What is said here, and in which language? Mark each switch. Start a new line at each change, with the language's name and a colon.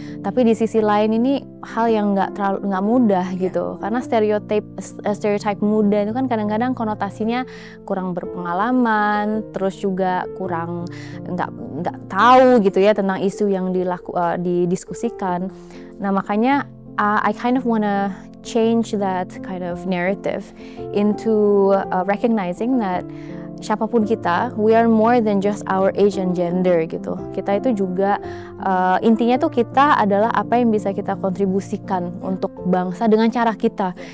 Indonesian: Tapi di sisi lain ini hal yang nggak mudah gitu. Karena stereotype muda itu kan kadang-kadang konotasinya kurang berpengalaman, terus juga kurang nggak tahu gitu ya tentang isu yang didiskusikan. Nah makanya
English: I kind of wanna change that kind of narrative into recognizing that
Indonesian: siapapun kita,
English: we are more than just our age and gender gitu.
Indonesian: Kita itu juga intinya tuh kita adalah apa yang bisa kita kontribusikan untuk bangsa dengan cara kita.